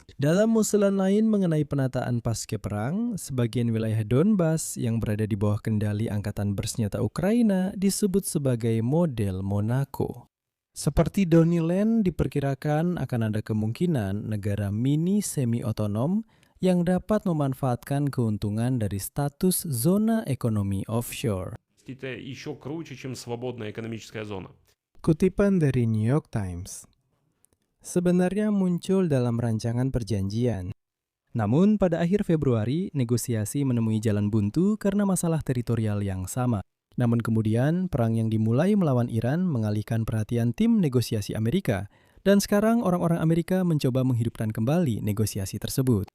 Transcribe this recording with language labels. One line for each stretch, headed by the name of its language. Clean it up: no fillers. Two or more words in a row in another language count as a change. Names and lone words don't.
Indonesian: Dalam usulan lain mengenai penataan pasca perang, sebagian wilayah Donbas yang berada di bawah kendali Angkatan Bersenjata Ukraina disebut sebagai model Monaco. Seperti Donniland, diperkirakan akan ada kemungkinan negara mini semi-otonom yang dapat memanfaatkan keuntungan dari status zona ekonomi offshore.
Russian: Это еще круче, чем свободная экономическая зона.
Indonesian: Kutipan dari New York Times. Sebenarnya muncul dalam rancangan perjanjian. Namun pada akhir Februari, negosiasi menemui jalan buntu karena masalah teritorial yang sama. Namun kemudian, perang yang dimulai melawan Iran mengalihkan perhatian tim negosiasi Amerika, dan sekarang orang-orang Amerika mencoba menghidupkan kembali negosiasi tersebut.